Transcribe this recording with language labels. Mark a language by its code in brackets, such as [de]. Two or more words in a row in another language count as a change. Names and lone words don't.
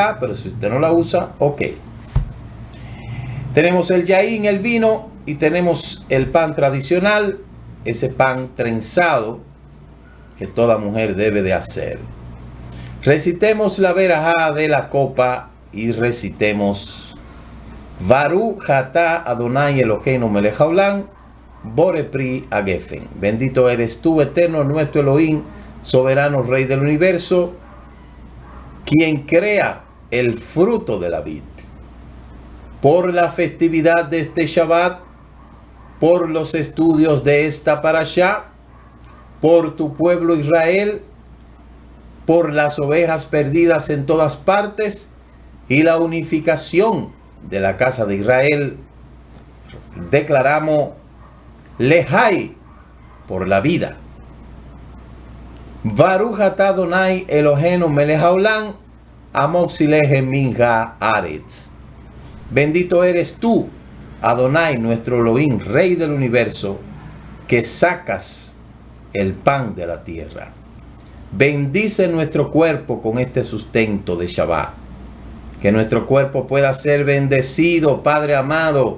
[es] Pero si usted no la usa, ok. Tenemos el yaín, el vino y tenemos el pan tradicional, ese pan trenzado que toda mujer debe de hacer. Recitemos la verajá de la copa y recitemos [he] ברוך אתה אדוני אלוהינו מלך העולם בורא פרי הגפן. [es] Bendito eres tú, eterno, nuestro Elohim, soberano Rey del universo, quien crea el fruto de la vid. Por la festividad de este Shabbat, por los estudios de esta parashá, por tu pueblo Israel, por las ovejas perdidas en todas partes y la unificación de la casa de Israel, declaramos Lehai por la vida. [he] ברוך אתה אדוני אלוהינו מלך העולם המוציא מן הארץ. [es] Bendito eres tú, Adonai, nuestro Elohim, Rey del universo, que sacas el pan de la tierra. Bendice nuestro cuerpo con este sustento de Shabbat. Que nuestro cuerpo pueda ser bendecido, Padre amado.